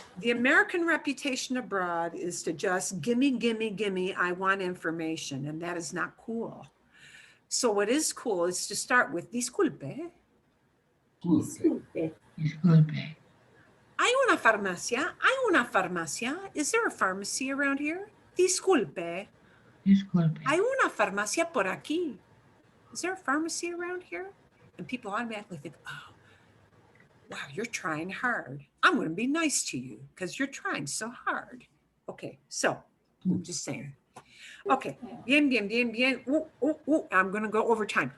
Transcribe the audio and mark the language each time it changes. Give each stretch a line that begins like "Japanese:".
English: The American reputation abroad is to just gimme, gimme, gimme, I want information, and that is not cool. So what is cool is to start with disculpe.
Spanish: Disculpe. Disculpe. Hay una farmacia. Hay una farmacia.
English: Is there a pharmacy around here?
Spanish: Disculpe. Disculpe. Hay una farmacia por aquí.
English: Is there a pharmacy around here? And people automatically think, oh, wow, you're trying hard. I'm going to be nice to you because you're trying so hard. Okay, so I'm just saying. Okay,
Spanish: bien, bien, bien, bien.
English: Ooh, ooh, ooh. I'm going to go over time.